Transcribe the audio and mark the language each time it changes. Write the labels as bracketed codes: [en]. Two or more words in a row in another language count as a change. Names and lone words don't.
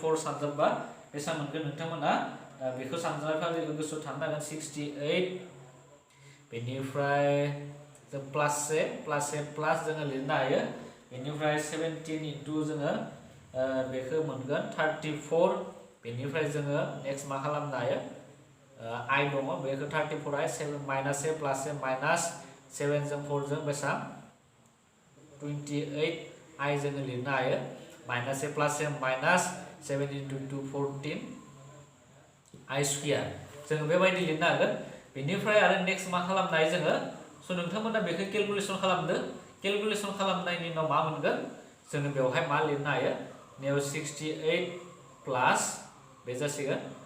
[brx] 4 सानजाबबा बेसेबां मोनगोन नोंथांमोना बेखौ सानजानाय फारिखौ गोसोआव थानो हागोन 68 बेनिफ्राय जों प्लास जोङो लिरनो हायो बेनिफ्राय 17 * जोङो बेखौ मोनगोन 34 बेनिफ्राय जोङो नेक्स्ट मा खालामनो हायो i दङ बेखौ 34i -a + a -7 जों 4 जों बेसेबां 28 I जोङो लिरनो हायो माइनास ए प्लास ए माइनास 7 into 2 14 I स्क्वायर जोङो बेबायदि लिरनो हागोन बेनिफ्राय आरो नेक्स्ट मा खालामनो हायो जोङो स' नोंथांमोना बेखौ केलकुलेसन खालामदो केलकुलेसन खालामनायनि उनाव मा मोनगोन जोङो बेवहाय मा लिरनो हायो नेव 68 प्लास बे जासिगोन